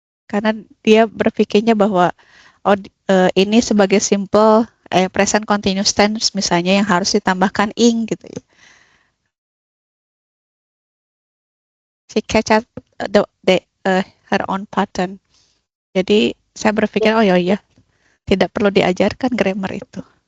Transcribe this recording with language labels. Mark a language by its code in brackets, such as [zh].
[id] Karena dia berpikirnya bahwa ini sebagai simple present continuous tense misalnya yang harus ditambahkan ing gitu ya. [en] She catch up her own pattern. [id] Jadi saya berpikir tidak perlu diajarkan grammar itu.